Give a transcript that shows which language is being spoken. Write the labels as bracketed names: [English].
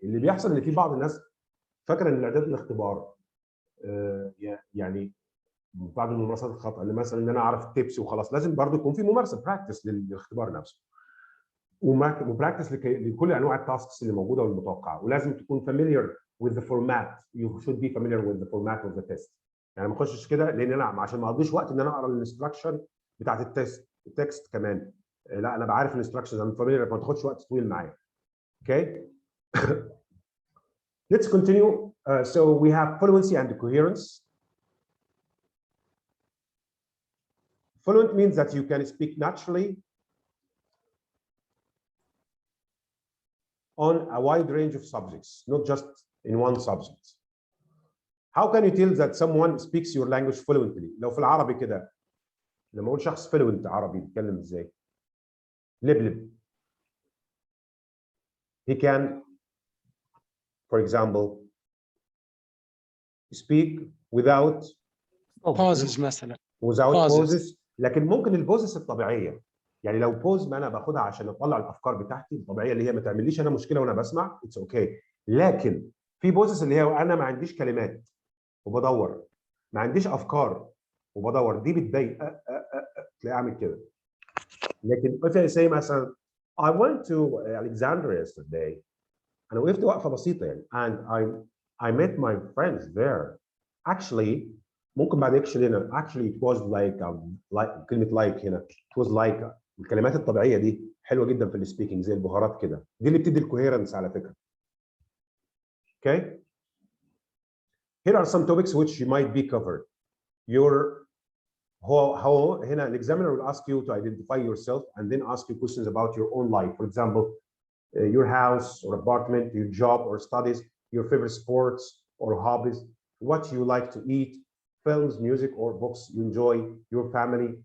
[Arabic] اللي بيحصل ان في بعض الناس فاكره ان الاعداد الاختبار يعني بعض الممارسات الخطا، اللي مثلا ان انا اعرف التيبس وخلاص. لازم برضه يكون في ممارسه براكتس للاختبار نفسه، وبراكتس لكل انواع التاسكس اللي موجوده والمتوقعه. ولازم تكون [English] familiar with the format. You should be familiar with the format of the test. [Arabic] يعني ما اخشش كده لان انا عشان ما اقضيش وقت ان انا اقرا الانستراكشن بتاعت التكست كمان. لا انا بعرف الانستراكشنز، انا familiar، ما تاخدش وقت طويل معايا. اوكي. [English] Let's continue. So we have fluency and coherence. Fluent means that you can speak naturally on a wide range of subjects, not just in one subject. How can you tell that someone speaks your language fluently? [Arabic] لو في العربي كده لما اقول شخص fluent عربي بيتكلم ازاي؟ لبلب. [English] He can, for example, speak without pauses مثلا. [Arabic] pauses. لكن ممكن البوزس الطبيعيه، يعني لو بوز ما انا باخدها عشان اطلع الافكار بتاعتي الطبيعيه اللي هي ما تعمليش انا مشكله وانا بسمع، [English] It's okay. [Arabic] لكن في بوزس اللي هي انا ما عنديش كلمات وبدور، ما عنديش افكار وبدور، دي بتضايق. تلاقي اعمل كده. لكن [English] if I say [Arabic] مثلا [English] I went to Alexandria yesterday، [Arabic] انا وقفت وقفه بسيطه يعني [English] and I met my friends there. Actually [Arabic] ممكن بعد [English] actually [Arabic] هنا [English] actually it was like [Arabic] كلمه [English] like [Arabic] هنا [English] it was like. [Arabic] الكلمات الطبيعيه دي حلوه جدا في السبيكنج زي البهارات كده، دي اللي بتدي الكوهيرنس على فكره. [English] Okay. Here are some topics which you might be covered. How [Arabic] هنا [English] an examiner will ask you to identify yourself and then ask you questions about your own life. For example, your house or apartment, your job or studies, your favorite sports or hobbies, what you like to eat, films, music or books you enjoy, your family.